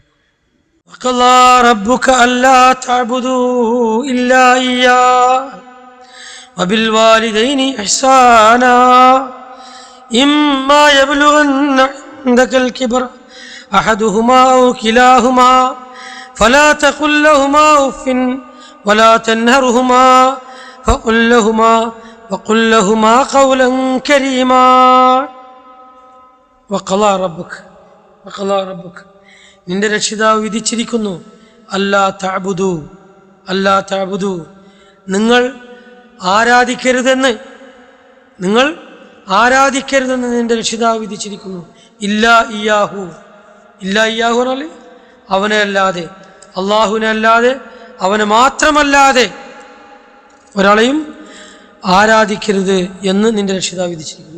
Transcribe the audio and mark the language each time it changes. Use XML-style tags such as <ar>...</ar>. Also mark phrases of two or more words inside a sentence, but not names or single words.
<ar>وقضى ربك ألا تعبدوا إلا إياه وبالوالدين إحسانا إما يبلغن عندك الكبر أحدهما أو كلاهما فلا تقل لهما أف ولا تنهرهما وقل لهما قولا كريما. وقضى ربك</ar> <ml>നിന്റെ രക്ഷിതാവ് വിധിച്ചിരിക്കുന്നു</ml> <ar>ألا تعبدوا</ar> <ml>നിങ്ങൾ ആരാധിക്കരുതെന്ന് നിന്റെ രക്ഷിതാവ് വിധിച്ചിരിക്കുന്നു.</ml> <ar>إلا إياه</ar> <ml>എന്നാൽ അവനെ അല്ലാതെ, അള്ളാഹുവിനെ അല്ലാതെ, അവനെ മാത്രമല്ലാതെ ഒരാളെയും ആരാധിക്കരുത് എന്ന് നിന്റെ രക്ഷിതാവ് വിധിച്ചിരിക്കുന്നു.</ml>